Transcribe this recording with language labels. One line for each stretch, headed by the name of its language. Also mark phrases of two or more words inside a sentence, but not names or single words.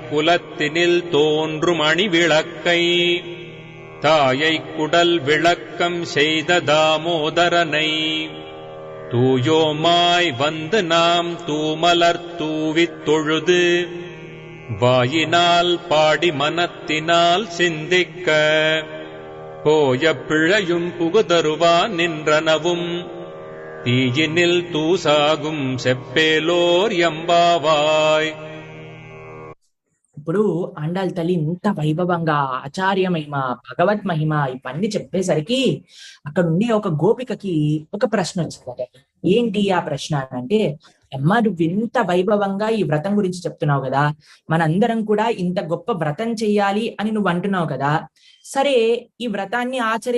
Tamil: குலத்தினில் தோன்றும் அணி விளக்கை தாயை குடல் விளக்கம் செய்த தாமோதரனை தூயோமாய் வந்து நாம் தூமலர் தூவித் தொழுது வாயினால் பாடி மனத்தினால் சிந்திக்க போய பிழையும் புகுதருவான் நின்றனவும் தீயினில் தூசாகும் செப்பேலோர் எம்பாவாய்.
Telugu: ఇప్పుడు ఆండాళ్ తల్లి ఇంత వైభవంగా ఆచార్య మహిమ, భగవత్ మహిమ ఇవన్నీ చెప్పేసరికి అక్కడ ఉండే ఒక గోపికకి ఒక ప్రశ్న వచ్చిందట. ఏంటి ఆ ప్రశ్న అంటే, అమ్మ నువ్వు ఇంత వైభవంగా ఈ వ్రతం గురించి చెప్తున్నావు కదా, మనందరం కూడా ఇంత గొప్ప వ్రతం చెయ్యాలి అని నువ్వు అంటున్నావు కదా, సరే ఈ వ్రతాన్ని